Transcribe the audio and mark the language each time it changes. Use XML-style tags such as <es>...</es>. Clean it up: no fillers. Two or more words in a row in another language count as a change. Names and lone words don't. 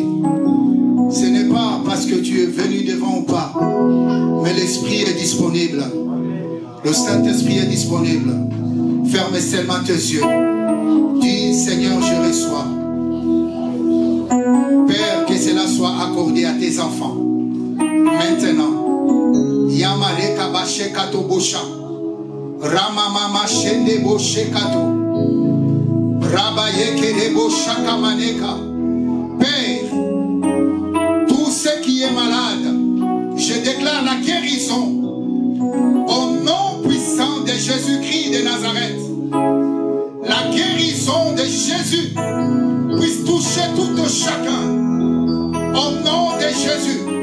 <fr>Ce n'est pas parce que tu es venu devant ou pas, mais l'Esprit est disponible. Le Saint-Esprit est disponible. Ferme seulement tes yeux. Dis, Seigneur, je reçois. Père, que cela soit accordé à tes enfants. Maintenant. Yamareka Bashekato Bosha. Ramamama Shende Boshekato. Rabayeke Rebo Shakamaneka. Père, tout ce qui est malade, je déclare la guérison au nom puissant de Jésus-Christ de Nazareth. La guérison de Jésus puisse toucher tout chacun au nom de Jésus.</fr>